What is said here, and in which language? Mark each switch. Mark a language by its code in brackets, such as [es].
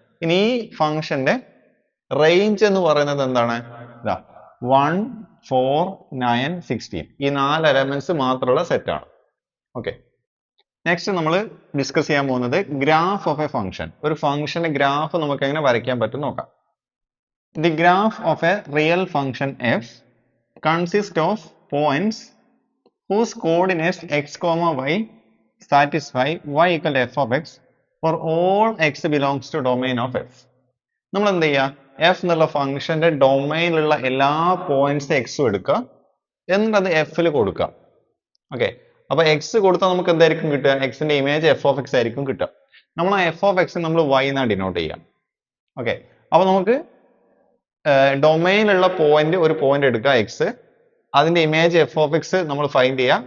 [ml] ഇനി ഈ ഫംഗ്ഷന്റെ റേഞ്ച് എന്ന് പറയുന്നത് എന്താണ്? 1 4 9 16 ഈ 4 എലമെന്റ്സ് മാത്രമുള്ള സെറ്റ് ആണ്. ഓക്കെ, നെക്സ്റ്റ് നമ്മൾ ഡിസ്കസ് ചെയ്യാൻ പോകുന്നത് [en] Graph of a function. [ml] ഒരു ഫംഗ്ഷന്റെ ഗ്രാഫ് നമുക്ക് എങ്ങനെ വരയ്ക്കാൻ പറ്റും നോക്കാം. [en] The graph of a real function f consists of points whose coordinates x, y satisfy y equal to f of x for all x belongs to domain of f. [ml] നമ്മൾ എന്ത് ചെയ്യുക? f എന്നുള്ള ഫംഗ്ഷന്റെ ഡൊമൈനിലുള്ള എല്ലാ പോയിന്റ്സ് എക്സും എടുക്കുക, എന്നിട്ട് അത് എഫിൽ കൊടുക്കുക. ഓക്കെ, അപ്പൊ എക്സ് കൊടുത്താൽ നമുക്ക് എന്തായിരിക്കും കിട്ടുക? എക്സിന്റെ ഇമേജ് എഫ് ഓഫ് എക്സ് ആയിരിക്കും കിട്ടുക. നമ്മൾ ആ എഫ് ഓഫ് എക്സ് നമ്മൾ y എന്നാണ് ഡിനോട്ട് ചെയ്യുക. ഓക്കെ, അപ്പൊ നമുക്ക് ഡൊമൈനിലുള്ള പോയിന്റ് ഒരു പോയിന്റ് എടുക്കുക എക്സ്, അതിന്റെ ഇമേജ് എഫ് ഓഫ് എക്സ് നമ്മൾ ഫൈൻഡ് ചെയ്യുക.